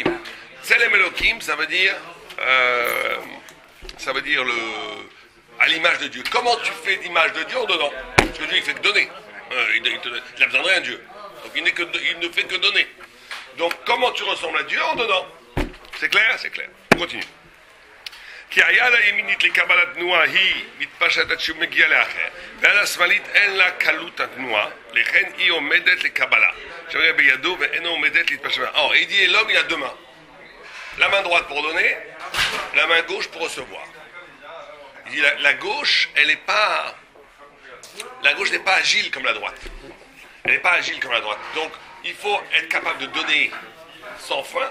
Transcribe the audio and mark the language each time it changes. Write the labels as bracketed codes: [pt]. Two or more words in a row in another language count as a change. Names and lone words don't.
[he] צלם אלהים, [fr] ça veut dire à l'image de Dieu. Comment tu fais l'image de Dieu en donnant? Parce que Dieu, il fait que donner. Il a besoin de rien, Dieu. Donc il ne fait que donner. Donc comment tu ressembles à Dieu en donnant? C'est clair? C'est clair. On continue. [he] כי היד הימינית לקבלת תנועה היא מתפשטת עד שהוא מגיע לאחר, והיד השמאלית אין לה קלות התנועה, לכן היא עומדת לקבלה. שעומדת בידו ואינה עומדת להתפשט. [fr] Alors, il dit l'homme il a deux mains. La main droite pour donner, la main gauche pour recevoir. Il dit la gauche, elle n'est pas... La gauche n'est pas agile comme la droite. Elle n'est pas agile comme la droite. Donc, il faut être capable de donner sans frein.